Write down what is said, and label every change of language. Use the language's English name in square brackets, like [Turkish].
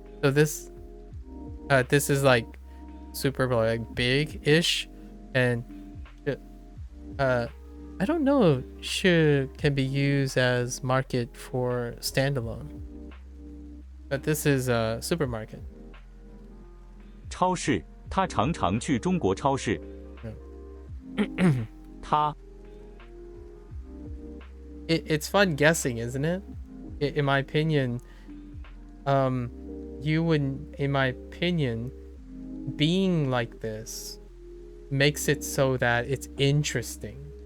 [English] So this is like super, like, big-ish, and I don't know if 市 can be used as market for standalone. But this is a supermarket. [Chinese] 超市，他常常去中国超市。他 [English] It's fun guessing, isn't it? In my opinion, you would, in my opinion, being like this makes it so that it's interesting.